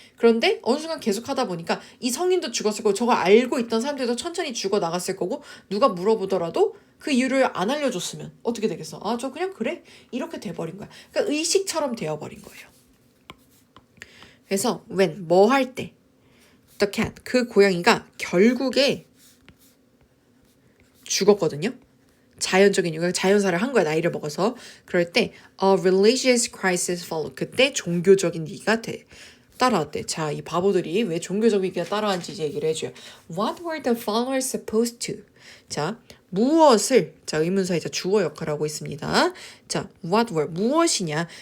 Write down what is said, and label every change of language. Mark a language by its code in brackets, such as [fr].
[ko] 그런데 어느 순간 계속 하다 보니까 이 성인도 죽었을 거고 저거 알고 있던 사람들도 천천히 죽어 나갔을 거고 누가 물어보더라도 그 이유를 안 알려줬으면 어떻게 되겠어? 아, 저 그냥 그래. 이렇게 돼버린 거야. 그러니까 의식처럼 되어버린 거예요. 그래서 when 뭐 할 때 [en] the cat [ko] 그 고양이가 결국에 죽었거든요. 자연적인 이유가 자연사를 한 거야. 나이를 먹어서. 그럴 때 [en] a religious crisis followed. [ko] 그때 종교적인 위기가 따라왔대. 자, 이 바보들이 왜 종교적 위기가 따라왔는지 이제 얘기를 해줘요. [en] What were the followers supposed to? [ko] 자, 무엇을 자 의문사의 자 주어 역할을 하고 있습니다. 자, [en] what were [ko] 무엇이냐?